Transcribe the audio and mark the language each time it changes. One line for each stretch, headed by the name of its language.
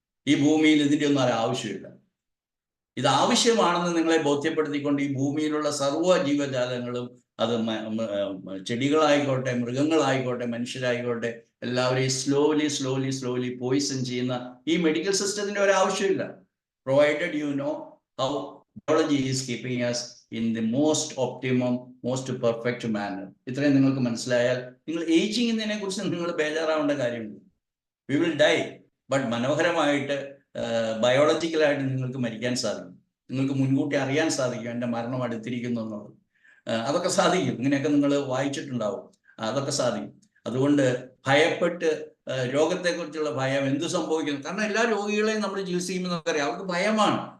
Malayalam: ഈ ഭൂമിയിൽ ഇതിൻ്റെ ഒന്നും ആവശ്യമില്ല. ഇത് ആവശ്യമാണെന്ന് നിങ്ങളെ ബോധ്യപ്പെടുത്തിക്കൊണ്ട് ഈ ഭൂമിയിലുള്ള സർവ്വ ജീവജാലങ്ങളും, അത് ചെടികളായിക്കോട്ടെ, മൃഗങ്ങളായിക്കോട്ടെ, മനുഷ്യരായിക്കോട്ടെ, എല്ലാവരെയും സ്ലോലി പോയിസൺ ചെയ്യുന്ന ഈ മെഡിക്കൽ സിസ്റ്റത്തിന്റെ ഒരാവശ്യമില്ല.
English: Provided you know how biology is keeping us in the most optimum, most perfect manner.
Malayalam: ഇത്രയും നിങ്ങൾക്ക് മനസ്സിലായാൽ നിങ്ങൾ ഏജിങ് എന്നതിനെ കുറിച്ച് നിങ്ങൾ ബേജാറാവേണ്ട കാര്യമില്ല.
English: we will die, but
Malayalam: മനോഹരമായിട്ട് ബയോളജിക്കലായിട്ട് നിങ്ങൾക്ക് മരിക്കാൻ സാധിക്കും. നിങ്ങൾക്ക് മുൻകൂട്ടി അറിയാൻ സാധിക്കും എൻ്റെ മരണം അടുത്തിരിക്കുന്നു എന്നുള്ളത്. അതൊക്കെ സാധിക്കും. ഇങ്ങനെയൊക്കെ നിങ്ങൾ വായിച്ചിട്ടുണ്ടാവും. അതൊക്കെ സാധിക്കും. അതുകൊണ്ട് ഭയപ്പെട്ട് രോഗത്തെക്കുറിച്ചുള്ള ഭയം, എന്ത് സംഭവിക്കുന്നു, കാരണം എല്ലാ രോഗികളെയും നമ്മൾ ചികിത്സിക്കുമ്പോൾ നമുക്കറിയാം അവർക്ക് ഭയമാണ്.